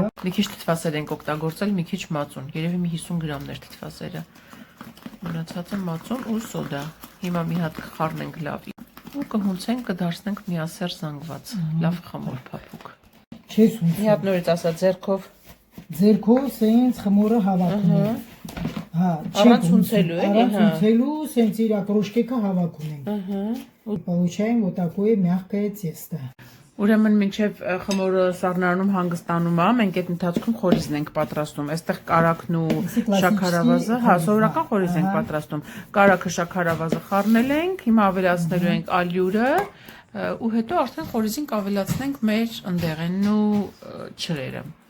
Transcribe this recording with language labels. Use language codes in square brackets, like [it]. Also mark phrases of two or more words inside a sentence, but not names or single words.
[hy] Մի քիչ թթվասեր ենք օգտագործել, մի քիչ մածուն, երևի մի 50 գրամներ թթվասերը։ Մնացածը մածուն ու սոդա։ Հիմա մի հատ կխառնենք լավ ու կհունցենք, կդարձնենք միասեռ զանգված, լավ խմոր փափուկ։ Չես հունցում։ Մի հատ նորից ասա ձեռքով։ Ձերքով սենց խմորը հավաքում է։ Հա, Առանց հունցելու էլի, առանց հա։ հունցելու սենց իր ակրոշկեքը հավաքում ենք։ [ru] Получаем вот такое мягкое тесто։ [hy] Ուրեմն մինչև խմորը սառնարանում հանգստանում է, մենք այդ ընթացքում խորիզն ենք պատրաստում։ Այստեղ կարակն ու շաքարավազը, հա, սովորական խորիզ ենք պատրաստում։ Կարակը, շաքարավազը խառնել ենք, հիմա ավելացնելու ենք ալյուրը ու հետո արդեն խորիզին կավելացնենք մեր ընդեղենն ու չրերը։